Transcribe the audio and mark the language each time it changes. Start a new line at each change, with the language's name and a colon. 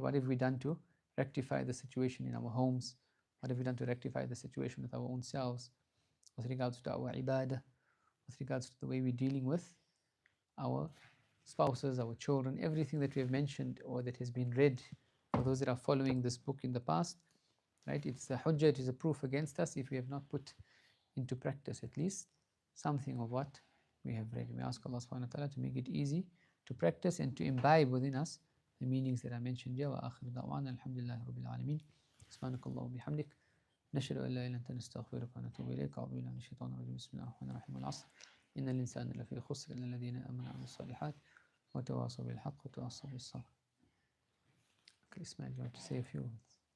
English: What have we done to rectify the situation in our homes? What have we done to rectify the situation with our own selves, with regards to our ibadah, with regards to the way we're dealing with our spouses, our children, everything that we have mentioned or that has been read for those that are following this book in the past, right? It's a hujjah, it is a proof against us if we have not put into practice at least something of what we have read. We ask Allah subhanahu wa ta'ala to make it easy to practice and to imbibe within us the meanings that I mentioned here.
Arabic: Wa akhir da'wana alhamdulillahi rabbil alameen. Subhanakallahu bihamdik. نشهد أن لا إله إلا أنت نستغفرك ونتوب إليك. أعوذ بالله من الشيطان الرجيم. بسم الله الرحمن الرحيم. والعصر إن الإنسان لفي خسر إلا الذين آمنوا وعملوا الصالحات وتواصوا بالحق وتواصوا بالصبر.
English: Okay, Ismail, you want to say a few words?